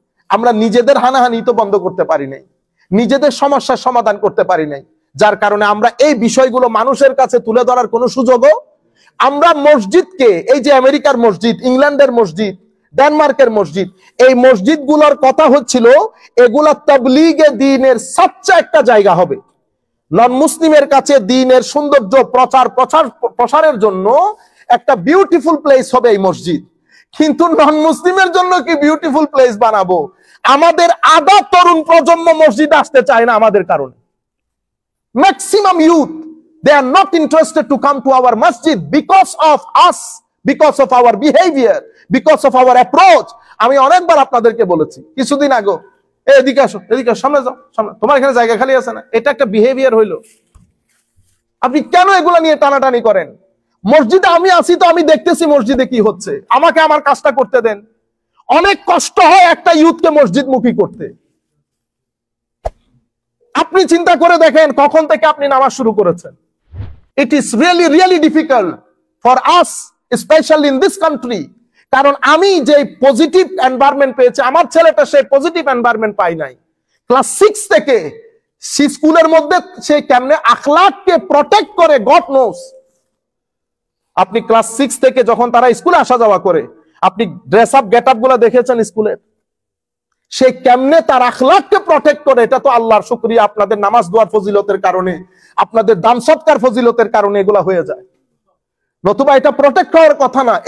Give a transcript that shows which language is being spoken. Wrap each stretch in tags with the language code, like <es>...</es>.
<bn>আমরা নিজেদের হানাহানি তো বন্ধ করতে পারি নাই, নিজেদের সমস্যার সমাধান করতে পারি নাই, যার কারণে আমরা এই বিষয়গুলো মানুষের কাছে তুলে ধরার কোনো সুযোগও, আমরা মসজিদকে, এই যে আমেরিকার মসজিদ, ইংল্যান্ডের মসজিদ, ডেনমার্কের মসজিদ, এই মসজিদগুলোর কথা হচ্ছিল এগুলা তাবলীগে দ্বীনের সবচেয়ে একটা জায়গা হবে, নন মুসলিমের কাছে দ্বীনের সৌন্দর্য প্রসারের জন্য একটা বিউটিফুল প্লেস হবে এই মসজিদ। কিন্তু নন মুসলিমের জন্য কি বিউটিফুল প্লেস বানাবো? আমাদের আধা তরুণ প্রজন্ম মসজিদ আসতে চায় না আমাদের কারণে।</bn> <en>Maximum youth, they are not interested to come to our masjid because of us, because of our behavior, because of our approach.</en> <bn>আমি অনেকবার আপনাদেরকে বলেছি কিছুদিন আগে, এদিকে আসো, এদিকে সামনে যাও, সামনে, তোমার এখানে জায়গা খালি আছে না, এটা একটা বিহেভিয়ার হইলো। আপনি কেন এগুলা নিয়ে টানাটানি করেন? মসজিদে আমি আছি তো আমি দেখতেছি মসজিদে কি হচ্ছে, আমাকে আমার কাজটা করতে দেন। অনেক কষ্ট হয় একটা ইউথকে মসজিদ মুখী করতে। আপনি চিন্তা করে দেখেন কখন থেকে আপনি নামাজ শুরু করেছেন।</bn> <en>It is really, really difficult for us, especially in this country.</en> <bn>কারণ আমি যে পজিটিভ এনভায়রনমেন্ট পেয়েছি, আমার ছেলেটা সেই পজিটিভ এনভায়রনমেন্ট পাই নাই। ক্লাস 6 থেকে স্কুলের মধ্যে সে কেমনে আখলাককে প্রটেক্ট করে, গড নোস। আপনি ক্লাস 6 থেকে যখন তারা স্কুলে আসা যাওয়া করে, আপনি ড্রেস আপ গেট আপ গুলা দেখেছেন স্কুলের, সে কেমনে তার আখলাককে প্রটেক্ট করে, এটা তো আল্লাহর শুকরিয়া, আপনাদের নামাজ দোয়ার ফজিলতের কারণে, আপনাদের দান সৎকার ফজিলতের কারণে এগুলা হয়ে যায়, নতুবা এটা প্রটেক্ট হওয়ার কথা না।</bn>